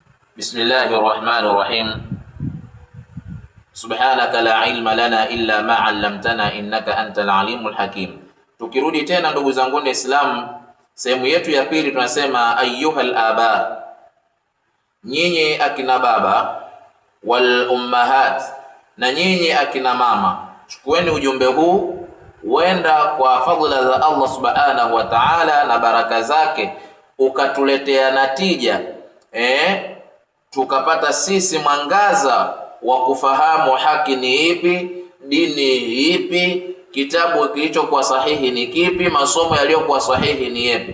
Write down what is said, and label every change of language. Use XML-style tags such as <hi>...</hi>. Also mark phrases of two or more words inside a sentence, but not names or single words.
<ar>بسم الله الرحمن الرحيم سبحانك لا علم لنا إلا ما علمتنا إنك أنت العليم الحكيم.</ar> <sw>Tukirudi tena ndugu zangu wa Islam, sehemu yetu ya pili tunasema</sw> <ar>أيها الآباء,</ar> <sw>nyinyi akina baba,</sw> <ar>والأمهات,</ar> <sw>na nyinyi akina mama. Chukueni ujumbe huu, wenda kwa fadhila za Allah</sw> <ar>سبحانه وتعالى</ar> <sw>na baraka zake ukatuletea natija, tukapata sisi mwangaza wa kufahamu haki ni ipi, dini ipi, kitabu kilichokuwa sahihi ni kipi, masomo yaliyokuwa sahihi ni yapi.</sw>